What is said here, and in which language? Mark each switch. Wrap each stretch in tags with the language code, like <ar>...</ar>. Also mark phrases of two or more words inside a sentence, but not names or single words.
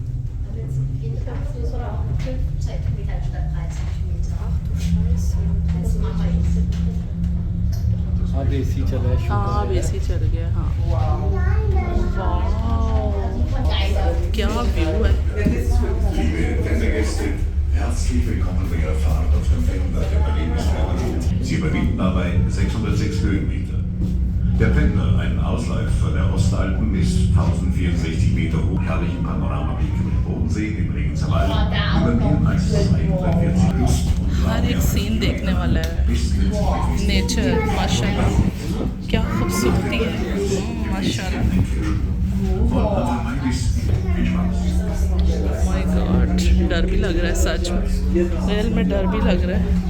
<hi>अब एसी चला है। हाँ अब एसी चल गया। हाँ वाह क्या व्यू है।</hi> <de>Herzlich willkommen bei Ihrer Fahrt auf dem 400er Sie überwinden dabei 606 Höhenmeter. Der Pendler, ein Ausläufer der Ostalpen, ist 1064 Meter hoch, herrlichen Panoramablick mit Bodensee, dem Bregenzer Wald, über mehr als 240 Küsten und</de> <hi>हर एक सीन देखने वाला है। नेचर माशाल्लाह क्या खूबसूरती है, माशाल्लाह।</hi> <en>My God,</en> <hi>डर भी लग रहा है सच में, रियल में डर भी लग रहा है।</hi>